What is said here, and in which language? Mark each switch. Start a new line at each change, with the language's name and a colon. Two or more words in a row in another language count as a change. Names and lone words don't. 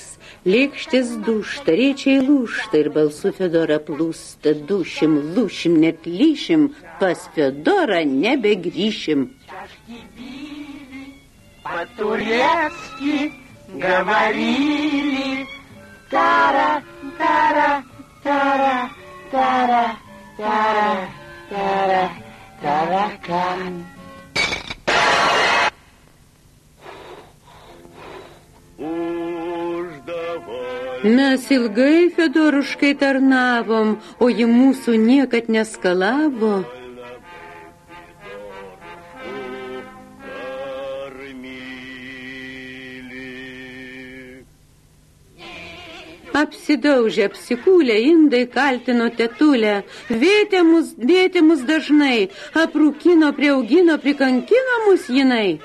Lithuanian: Lėkštis dūšta, rėčiai lūšta ir balsu Fiodora plūsta. Dušim, lūšim, net lyšim, pas Fiodorą nebegrįšim.
Russian: По-турецки говорили. Тара, тара, тара, тара, тара, тара, таракан.
Lithuanian: Mes ilgai Fiodoruškai tarnavom, o ji mūsų niekad neskalavo. Apsidaužė, apsikūlė, indai kaltino tetulę, vėtė mus dažnai, aprūkino, prieaugino, prikankino mus jinai.